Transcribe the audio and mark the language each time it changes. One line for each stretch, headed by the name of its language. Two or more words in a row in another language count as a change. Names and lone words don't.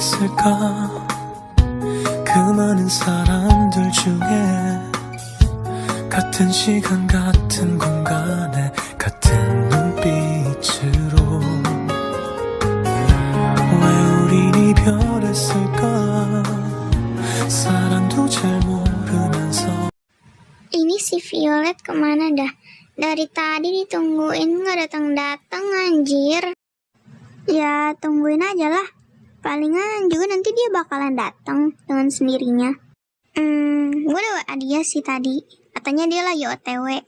Korean: 있을까 그 많은 사람들 중에 같은 시간 같은 공간에 같은 눈빛으로 왜 우린 이별했을까 사랑도 잘 모르면서.
Indonesian: Ini si Violet kemana dah? Dari tadi ditungguin nggak datang-datang anjir. Ya tungguin aja lah. Palingan juga nanti dia bakalan datang dengan sendirinya. Gue udah WA dia sih tadi. Katanya dia lagi OTW.